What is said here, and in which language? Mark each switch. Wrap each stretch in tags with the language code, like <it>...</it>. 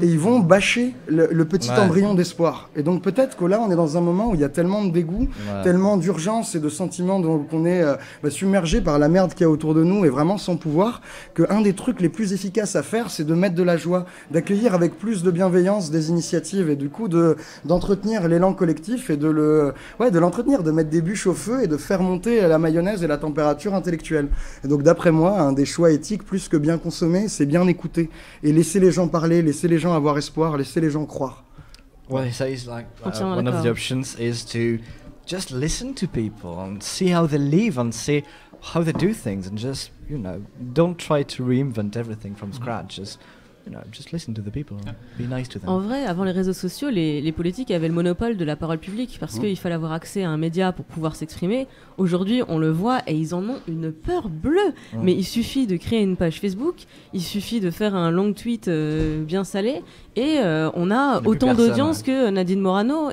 <fr>Et ils vont bâcher le petit embryon d'espoir. Et donc peut-être que là, on est dans un moment où il y a tellement de dégoût, tellement d'urgence et de sentiments qu'on est submergé par la merde qu'il y a autour de nous et vraiment sans pouvoir, qu'un des trucs les plus efficaces à faire, c'est de mettre de la joie, d'accueillir avec plus de bienveillance des initiatives et du coup d'entretenir l'élan collectif et de l'entretenir, de mettre des bûches au feu et de faire monter la mayonnaise et la température intellectuelle. Et donc d'après moi, un des choix éthiques plus que bien consommer, c'est bien écouter et laisser les gens parler, laisser les gens avoir espoir, laisser les gens croire.</fr> <en>Well, he says one of the options is to just listen to people and see how they live and see how they do things and just, don't try to reinvent everything from scratch. Just just listen to the people, be nice to them.</en> <fr>En vrai, avant les réseaux sociaux, les politiques avaient le monopole de la parole publique parce qu'il fallait avoir accès à un média pour pouvoir s'exprimer. Aujourd'hui, on le voit et ils en ont une peur bleue. Mais il suffit de créer une page Facebook, il suffit de faire un long tweet bien salé et on a autant d'audience que Nadine Morano.</fr>